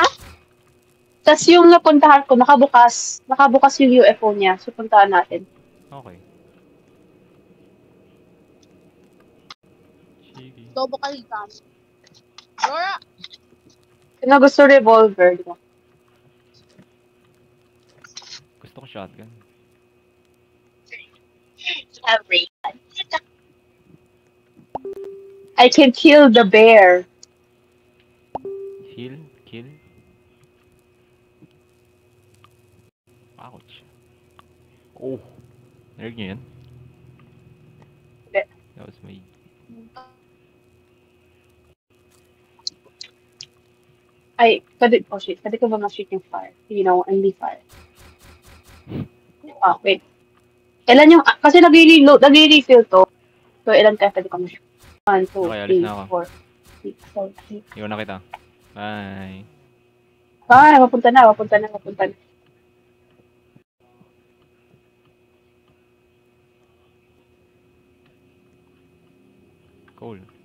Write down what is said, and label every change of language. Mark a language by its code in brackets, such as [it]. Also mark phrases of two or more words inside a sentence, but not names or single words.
[tl] Tapos yung napuntahan ko, nakabukas yung UFO niya. So, puntahan natin. Okay. Sige. Lobo kaligan. Nora! Sino gusto revolver, di ba? Gusto ko shotgun. [en] I can kill the bear. Heal? Kill? Ouch. [tl] Oh! Narinig niyo yan? Hindi. [en] That was my... [tl] Pwede ko ba ma-shoot yung fire? [en] You know, only fire. Oh, wait. [tl] Ilan yung, kasi nag-refill to. So, ilan kaya pwede ko na-shoot? 1, 2, Okay, alis 3, na ako. 4, 6, 7, 8. Iwan na kita. Bye. Ah, mapunta na. Cool.